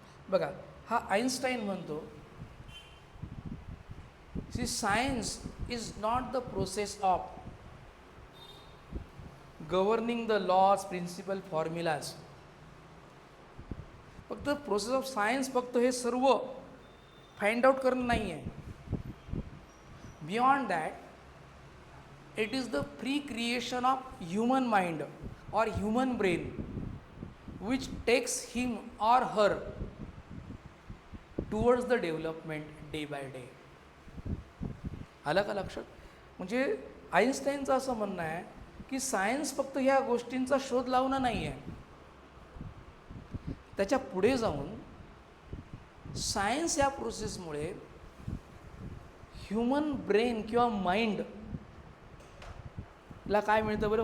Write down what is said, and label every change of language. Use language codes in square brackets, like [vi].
[mr] बघा, हा आईन्स्टाईन म्हणतो [en] See science is not the process of governing the laws, principle, formulas. [mr] फक्त process of science फक्त हे सर्व फाइंड आउट करणं नाही आहे. [en] Beyond that it is the free creation of human mind or human brain which takes him or her towards the development day by day. [mr] आलं का लक्षात? म्हणजे आईन्स्टाईनचं असं म्हणणं आहे की सायन्स फक्त ह्या गोष्टींचा शोध लावणं नाही आहे. त्याच्या पुढे जाऊन सायन्स या प्रोसेसमुळे ह्युमन ब्रेन किंवा माइंडला काय मिळतं बरं?